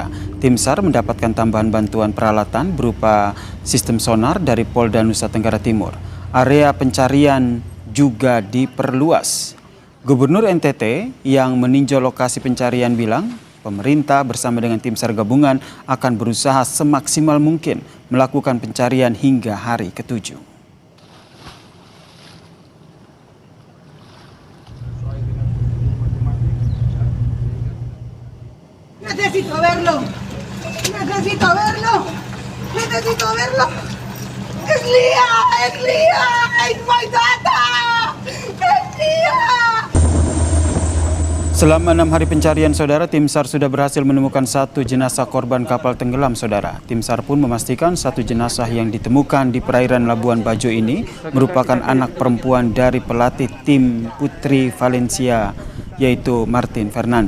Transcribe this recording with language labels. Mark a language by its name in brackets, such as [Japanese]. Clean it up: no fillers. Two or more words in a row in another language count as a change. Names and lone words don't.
[Indonesian] Tim SAR mendapatkan tambahan bantuan peralatan berupa sistem sonar dari Polda Nusa Tenggara Timur. Area pencarian juga diperluas. Gubernur NTT yang meninjau lokasi pencarian bilang, pemerintah bersama dengan tim SAR gabungan akan berusaha semaksimal mungkin melakukan pencarian hingga hari ke-7. [Spanish] Necesito verlo. Necesito verlo. Necesito verlo. Es Lia. Es Lia. Es [English] my data. [Spanish] Es Lia. [Indonesian] Selama 6 hari pencarian, saudara, tim SAR sudah berhasil menemukan 1 jenazah korban kapal tenggelam, saudara. Tim SAR pun memastikan 1 jenazah yang ditemukan di perairan Labuan Bajo ini merupakan anak perempuan dari pelatih tim Putri Valencia, yaitu Martin Fernando.